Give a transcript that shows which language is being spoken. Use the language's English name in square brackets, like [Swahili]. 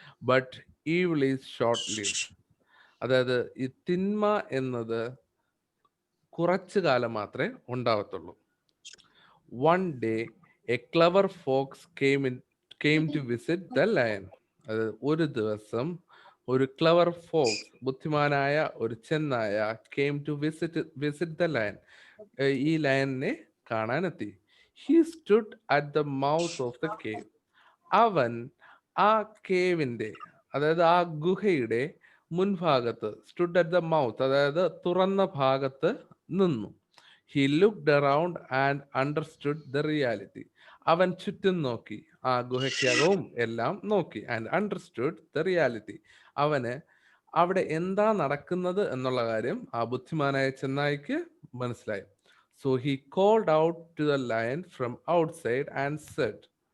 [English] But evil is short lived. [Malayalam] അതായത് ഈ തിന്മ എന്നത് കുറച്ചു കാലം മാത്രമേ ഉണ്ടാവത്തുള്ളൂ. [English] One day a clever fox came to visit the lion. [Malayalam] അത് ഒരു ദിവസം ഒരു ക്ലവർ ഫോക്സ്, ബുദ്ധിമാനായ ഒരു ചെന്നായ, [English] came to visit the lion. [Malayalam] ഈ ലയനെ കാണാനെത്തി. [English] He stood at the mouth of the cave. [Malayalam] അവൻ ആ കേവിന്റെ, അതായത് ആ ഗുഹയുടെ മുൻഭാഗത്ത്, [English] stood at the mouth, [Malayalam] അതായത് തുറന്ന ഭാഗത്ത് നിന്നു. [English] He looked around and understood the reality. [Malayalam] അവൻ ചുറ്റും നോക്കി, ആ ഗുഹയ്ക്കകവും എല്ലാം നോക്കി. [English] And understood the reality. [Malayalam] അവന് അവിടെ എന്താ നടക്കുന്നത് എന്നുള്ള കാര്യം ആ ബുദ്ധിമാനായ ചെന്നായിക്ക് മനസ്സിലായി. [English] So he called out to the lion from outside and said.